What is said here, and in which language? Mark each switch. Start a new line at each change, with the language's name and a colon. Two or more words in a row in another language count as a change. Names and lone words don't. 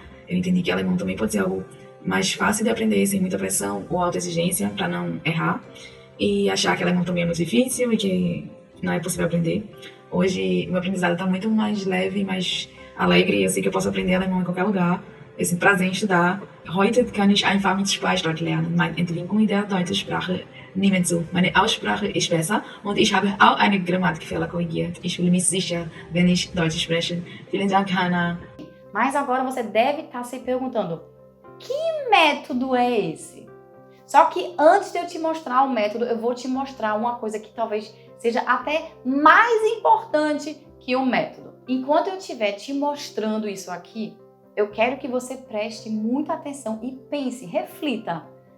Portuguese: Eu entendi que alemão também pode ser algo mais fácil de aprender, sem muita pressão ou autoexigência, para não errar. E achar que alemão também é muito difícil e que não é possível aprender. Hoje, meu aprendizado está muito mais leve, mais alegre. Eu sei que eu posso aprender alemão em qualquer lugar. Eu sinto prazer em estudar.
German: Heute kann ich einfach mit Sprachstart lernen. Meine Entwicklung in der deutschen Sprache nimmt zu. Meine Aussprache ist besser und ich habe auch eine Grammatikfehler korrigiert. Ich fühle mich sicher, wenn ich Deutsch spreche. Vielen Dank, Hannah.
Portuguese: Mas agora você deve estar se perguntando, que método é esse? Só que antes de eu te mostrar o método, eu vou te mostrar uma coisa que talvez seja até mais importante que o método. Enquanto eu estiver te mostrando isso aqui, eu quero que você preste muita atenção e pense, reflita.